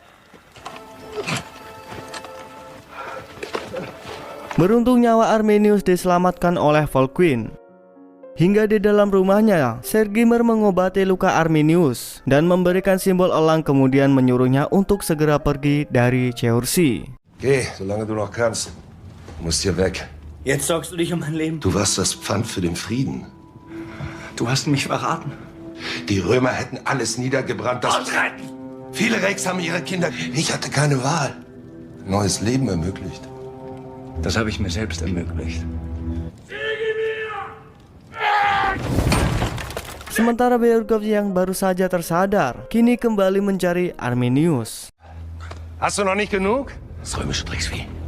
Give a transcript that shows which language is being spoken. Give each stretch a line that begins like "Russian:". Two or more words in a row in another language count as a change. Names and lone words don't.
Indonesian: beruntung nyawa Arminius diselamatkan oleh Volkwin. Hingga di dalam rumahnya, Sergimer mengobati luka Arminius dan memberikan simbol elang, kemudian menyuruhnya untuk segera pergi dari Chaursey.
German: Geh, solange du noch kannst. Du musst hier weg. Jetzt sorgst du dich um mein Leben. Du warst das Pfand für den Frieden. Du hast mich verraten. Die Römer hätten alles niedergebrannt. Viele Reichs haben ihre Kinder. Ich hatte keine Wahl. Neues Leben ermöglicht. Das habe ich mir selbst ermöglicht.
Indonesian: Sementara Bergov yang baru saja tersadar, kini kembali mencari Arminius.
German: Hast du noch nicht genug? Das römische Drecksvieh.